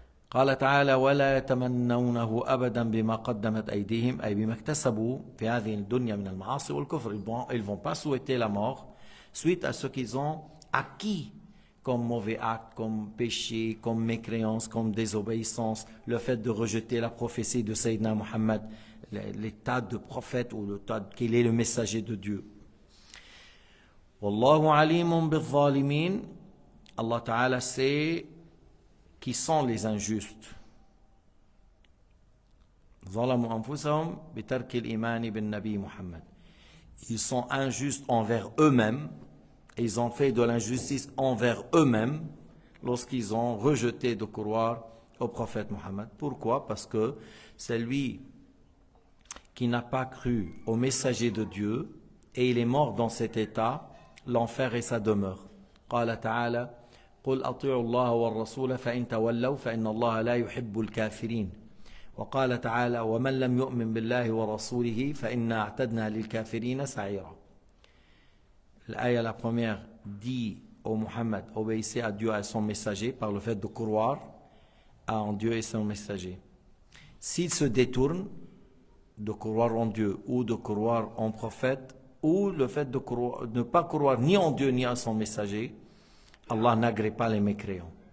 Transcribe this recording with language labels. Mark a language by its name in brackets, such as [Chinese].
[Arabic] قال تعالى ولا يتمنونه أبدا بما قدمت أيديهم أي بما اكتسبوا في هذه الدنيا من المعاصي والكفر. [French] Ils vont pas souhaiter la mort suite à ce qu'ils ont acquis comme mauvais acte, comme péché, comme mécréance, comme désobéissance, le fait de rejeter la prophétie de Sayyidina Muhammad, l'état de prophète ou l'état qu'il est le messager de Dieu. [Arabic] Wallahu alimun bil-zalimin. [French] Allah Ta'ala sait qui sont les injustes. [Arabic] ظلموا أنفسهم بترك الإيمان بالنبي محمد. [French] Ils sont injustes envers eux-mêmes. Ils ont fait de l'injustice envers eux-mêmes lorsqu'ils ont rejeté de croire au prophète Mohammed. Pourquoi? Parce que c'est lui qui n'a pas cru au messager de Dieu et il est mort dans cet état, l'enfer est sa demeure. [Arabic] قال تعالى قل أطيعوا الله والرسول فإن تولوا فإن الله لا يحب الكافرين. وقال تعالى ومن لم يؤمن بالله ورسوله فإنا أعتدنا للكافرين سعيرا. [French] L'ayah, la première, dit au Muhammad, obéissez à Dieu et à son messager par le fait de croire en Dieu et son messager. S'il se détourne de croire en Dieu ou de croire en prophète, ou le fait de ne pas croire ni en Dieu ni en son messager, Allah n'agrée pas les mécréants.